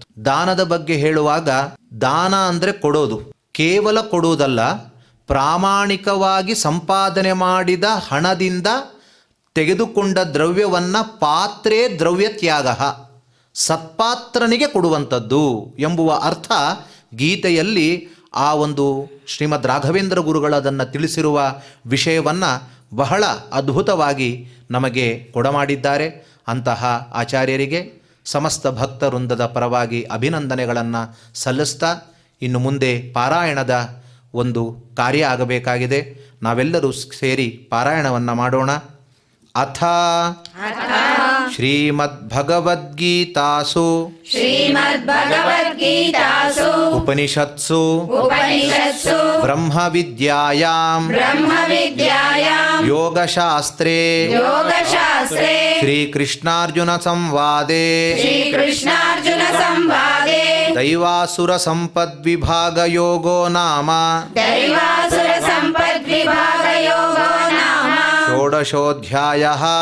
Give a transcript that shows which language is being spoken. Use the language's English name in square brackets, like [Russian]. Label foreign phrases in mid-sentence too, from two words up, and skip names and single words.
[Kannada] ದಾನದ ಬಗ್ಗೆ ಹೇಳುವಾಗ ದಾನ ಅಂದರೆ ಕೊಡೋದು, ಕೇವಲ ಕೊಡುವುದಲ್ಲ, ಪ್ರಾಮಾಣಿಕವಾಗಿ ಸಂಪಾದನೆ ಮಾಡಿದ ಹಣದಿಂದ ತೆಗೆದುಕೊಂಡ ದ್ರವ್ಯವನ್ನು [Sanskrit] ಪಾತ್ರೇ ದ್ರವ್ಯ ತ್ಯಾಗ, [Kannada] ಸತ್ಪಾತ್ರನಿಗೆ ಕೊಡುವಂಥದ್ದು ಎಂಬುವ ಅರ್ಥ ಗೀತೆಯಲ್ಲಿ ಆ ಒಂದು ಶ್ರೀಮದ್ ರಾಘವೇಂದ್ರ ಗುರುಗಳದನ್ನು ತಿಳಿಸಿರುವ ವಿಷಯವನ್ನು ಬಹಳ ಅದ್ಭುತವಾಗಿ ನಮಗೆ ಕೊಡಮಾಡಿದ್ದಾರೆ. ಅಂತಹ ಆಚಾರ್ಯರಿಗೆ ಸಮಸ್ತ ಭಕ್ತ ವೃಂದದ ಪರವಾಗಿ ಅಭಿನಂದನೆಗಳನ್ನು ಸಲ್ಲಿಸ್ತಾ, ಇನ್ನು ಮುಂದೆ ಪಾರಾಯಣದ ಒಂದು ಕಾರ್ಯ ಆಗಬೇಕಾಗಿದೆ. ನಾವೆಲ್ಲರೂ ಸೇರಿ ಪಾರಾಯಣವನ್ನು ಮಾಡೋಣ. [Sanskrit] ಅಥ ಶ್ರೀಮದ್ಭಗವದ್ಗೀತಾಸು ಉಪನಿಷತ್ಸು ಬ್ರಹ್ಮವಿದ್ಯಾಯಾಂ ಯೋಗಶಾಸ್ತ್ರೇ ಶ್ರೀಕೃಷ್ಣಾರ್ಜುನ ಸಂವಾದೇ ದೈವಾಸುರ ಸಂಪದ್ವಿಭಾಗ ಯೋಗೋ ನಾಮ ಷೋಡಶೋಧ್ಯಾಯಃ.